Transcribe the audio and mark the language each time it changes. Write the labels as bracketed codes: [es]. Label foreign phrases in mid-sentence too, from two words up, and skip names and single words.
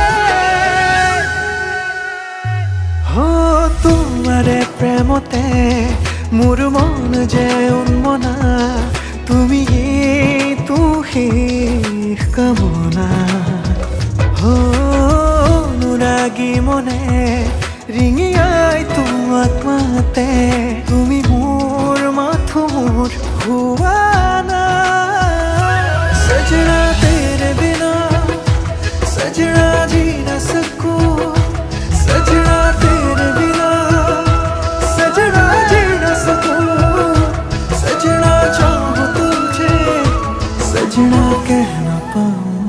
[as] তোমাৰে প্ৰেমতে মোৰ মন যে উন্মনা তুমি তো শেষ কামনা অনুৰাগী মনে ৰিঙিয়াই তোমাক মাতে তুমি মোৰ মাথো মোৰ হুৱা না [hi] सजना तेरे बिना सजना जी न सकूं सजना तेरे बिना सजना जी न सकूं सजना चाहूं तुझे सजना कह न पाऊं